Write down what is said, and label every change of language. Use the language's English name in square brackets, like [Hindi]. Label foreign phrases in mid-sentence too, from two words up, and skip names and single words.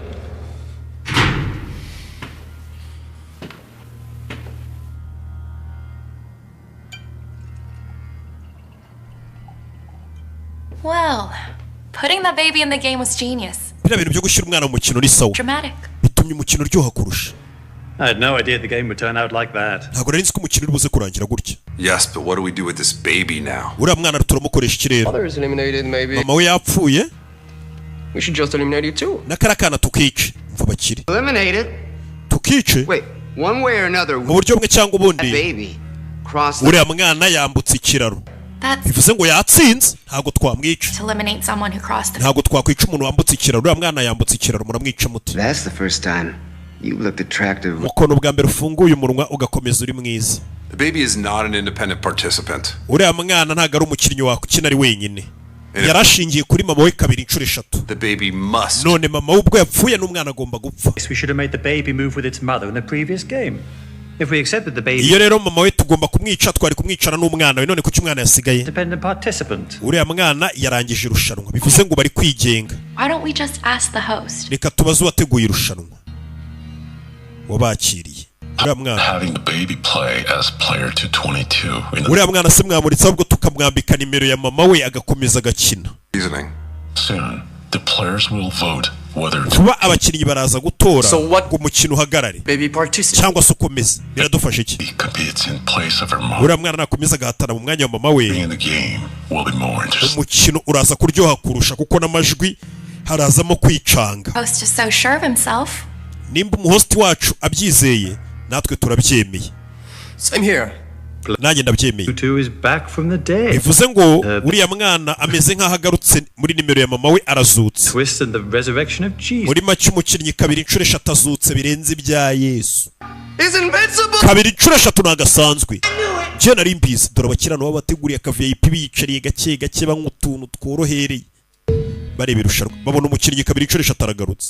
[English] Well, putting that baby in the game was genius. [Kinyarwanda] Bira bintu byo gushyira umwana mu mukino ni sawa. [English] Dramatic. [Kinyarwanda] Bitumye umukino uryoha kurusha. [English] I had no idea the game would turn out like that. [Kinyarwanda] ntabwo nari nzi ko umukino uri buze kurangira gutya. [English] Yes, but what do we do with this baby now? [Kinyarwanda] uriya mwana turamukoresha iki rero? [English] Mother is eliminated, maybe. [Kinyarwanda] mama we yapfuye. [English] We should just eliminate you too. [Kinyarwanda] n'akara kana tukice mva bakiri. [English] Eliminated? [Kinyarwanda] tukice? [English] Wait, one way or another. [Kinyarwanda] mu buryo bumwe cyangwa ubundi. [English] Baby. Cross. [Kinyarwanda] uriya mwana yambutse ikiraro. bivuze ngo yatsinze ntabwo twamwica. [English] To eliminate someone who crossed the [Kinyarwanda] ntabwo twakwica umuntu wambutse ikiraro. uriya mwana yambutse ikiraro muramwica muti. [English] That's the first time you looked attractive. [Kinyarwanda] mukono bwa mbere ufunguye umunwa ugakomeza uri mwiza. [English] The baby is not an independent participant. [Kinyarwanda] uriya mwana ntabwo ari umukinnyi wakina ari wenyine. yarashingiye kuri mama we kabiri inshuro eshatu. [English] The baby must. [Kinyarwanda] none mama we ubwo yapfuye n'umwana agomba gupfa. [English] We should have made the baby move with its mother in the previous game. If we accepted the baby. [Kinyarwanda] iyo rero mama we tugomba kumwica twari kumwicana n'umwana we none kuki umwana yasigaye. [English] Independent participant. [Kinyarwanda] uriya mwana yarangije irushanwa bivuze ngo bari kwigenga. [English] Why don't we just ask the host? [Kinyarwanda] reka tubaze uwateguye irushanwa wabakiriye. uriya mwana [English] Having the baby play as player 222 in [Kinyarwanda] uriya mwana se mwamuritse ahubwo tukamwambika nimero ya mama we agakomeza agakina. [English] Soon, the players will vote whether [Kinyarwanda] kuba abakinnyi baraza gutora [English] So what- [Kinyarwanda] ngo umukino uhagarare [English] Baby participant. [Kinyarwanda] cyangwa se ukomeze biradufasha iki? [English] competes in place of her mom. [Kinyarwanda] uriya mwana nakomeza agahatana mu mwanya wa mama we [English] Being in the game will be more interesting. [Kinyarwanda] umukino uraza kuryoha kurusha kuko n'amajwi harazamo kwicanga. [English] Host is so sure of himself. [Kinyarwanda] nimba umuhosti wacu abyizeye natwe turabyemeye. [English] Same here. [Kinyarwanda] nanjye ndabyemeye. [English] Tutu is back from the dead. [Kinyarwanda] bivuze ngo uriya mwana ameze nk'aho agarutse muri nimero ya mama we arazutse. [English] Twist and the resurrection of Jesus. [Kinyarwanda] muri make umukinnyi kabiri inshuro eshatu azutse birenze ibya Yesu. [English] He's invincible. [Kinyarwanda] kabiri inshuro eshatu nagasanzwe. njye nari mbizi dore abakirano babateguriye aka VIP biyicariye gake gake banywa utuntu tworohereye bareba irushanwa babona umukinnyi kabiri inshuro eshatu aragarutse.